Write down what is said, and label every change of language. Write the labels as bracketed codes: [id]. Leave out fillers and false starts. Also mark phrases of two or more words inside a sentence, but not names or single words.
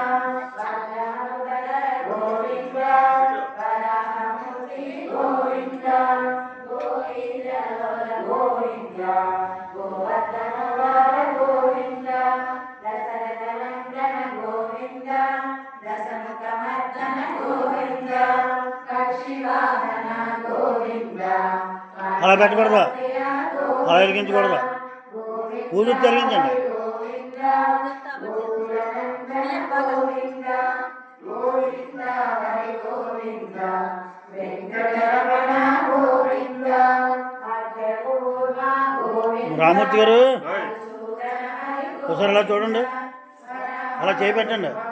[sa] गोविंद वराहमूर्ति गोविंद गोविंद गोविंद गोवर्धनवर गोविंद दशरथ नंदन गोविंद दशमुखमर्दन गोविंद कक्षिवाहन गोविंद [te] అలా పెట్టకూడదు, అలా వెలిగించకూడదు, ఊదు తిరిగించండి. రామూర్తి గారు ఒకసారి అలా చూడండి, అలా చేయి పెట్టండి.